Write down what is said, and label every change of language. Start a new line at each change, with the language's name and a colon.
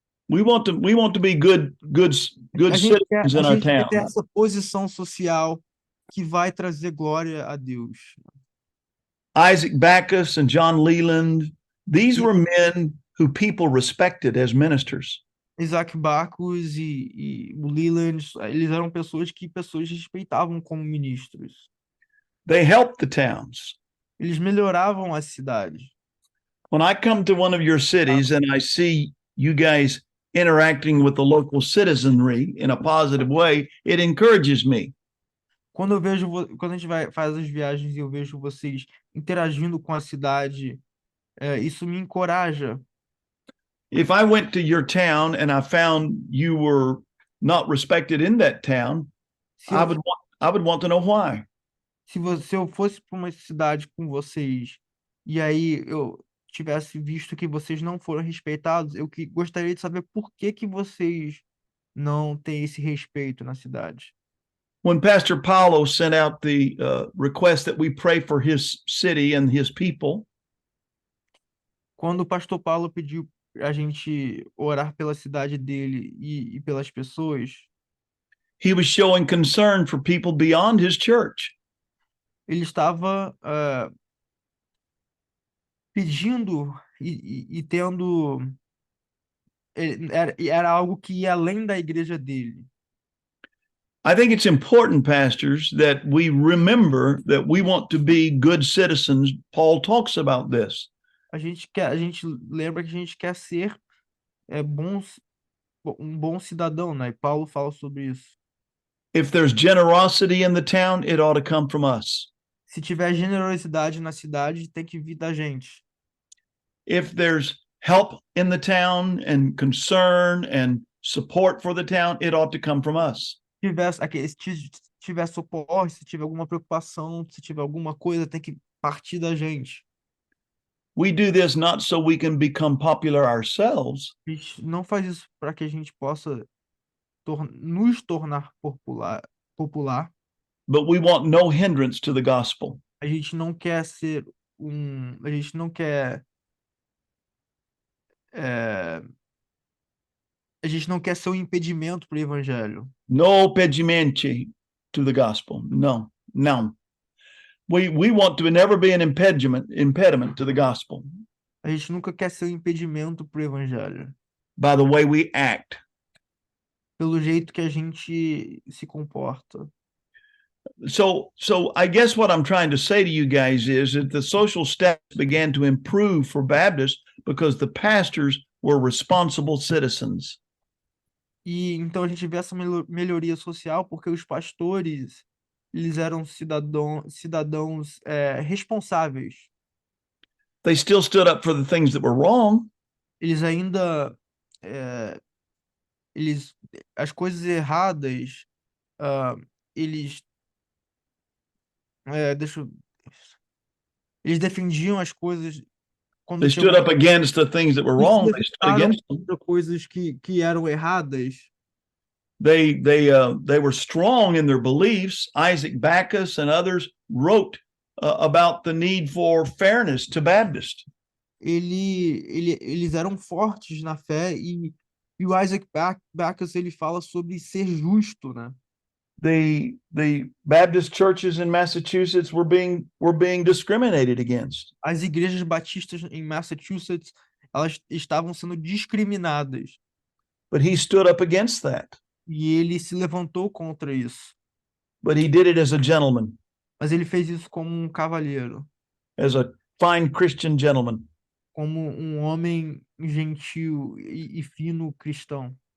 English: We want to be good citizens in our town.
Portuguese: A gente quer ter essa posição social que vai trazer glória a Deus.
English: Isaac Backus and John Leland, these were men who people respected as ministers.
Portuguese: Isaac Backus e o Leland, eles eram pessoas que pessoas respeitavam como ministros.
English: They helped the towns.
Portuguese: Eles melhoravam as cidades.
English: When I come to one of your cities and I see you guys interacting with the local citizenry in a positive way, it encourages me.
Portuguese: Quando a gente faz as viagens e eu vejo vocês interagindo com a cidade, isso me encoraja.
English: If I went to your town and I found you were not respected in that town,
Portuguese: Se eu,
English: I would want to know why.
Portuguese: se eu fosse para uma cidade com vocês e aí eu tivesse visto que vocês não foram respeitados, gostaria de saber por que que vocês não têm esse respeito na cidade.
English: When Pastor Paulo sent out the request that we pray for his city and his people,
Portuguese: Quando o pastor Paulo pediu a gente orar pela cidade dele e pelas pessoas,
English: he was showing concern for people beyond his church.
Portuguese: ele estava pedindo e tendo era algo que ia além da igreja dele.
English: I think it's important, pastors, that we remember that we want to be good citizens. Paul talks about this.
Portuguese: A gente lembra que a gente quer ser um bom cidadão, né? E Paulo fala sobre isso.
English: If there's generosity in the town, it ought to come from us.
Portuguese: Se tiver generosidade na cidade, tem que vir da gente.
English: If there's help in the town and concern and support for the town, it ought to come from us.
Portuguese: Se tiver suporte, se tiver alguma preocupação, se tiver alguma coisa, tem que partir da gente.
English: We do this not so we can become popular ourselves,
Portuguese: A gente não faz isso para que a gente possa nos tornar popular.
English: but we want no hindrance to the gospel.
Portuguese: A gente não quer ser a gente não quer a gente não quer ser um impedimento para o evangelho.
English: No pedimenti to the gospel. No, no. We want to never be an impediment to the gospel
Portuguese: A gente nunca quer ser um impedimento para o evangelho.
English: by the way we act.
Portuguese: Pelo jeito que a gente se comporta.
English: So I guess what I'm trying to say to you guys is that the social status began to improve for Baptists because the pastors were responsible citizens.
Portuguese: E então a gente vê essa melhoria social porque os pastores, eles eram cidadãos responsáveis.
English: They still stood up for the things that were wrong,
Portuguese: Eles ainda as coisas erradas, eles eles defendiam as coisas quando
English: they stood up against the things that were wrong. They stood against them.
Portuguese: coisas que eram erradas.
English: They were strong in their beliefs. Isaac Backus and others wrote about the need for fairness to Baptists.
Portuguese: Eles eram fortes na fé e o Isaac Backus ele fala sobre ser justo, né?
English: The Baptist churches in Massachusetts were being discriminated against.
Portuguese: As igrejas batistas em Massachusetts, elas estavam sendo discriminadas.
English: But he stood up against that.
Portuguese: E ele se levantou contra isso.
English: But he did it as a gentleman,
Portuguese: Mas ele fez isso como um cavalheiro,
English: as a fine Christian gentleman.
Portuguese: como um homem gentil e fino cristão.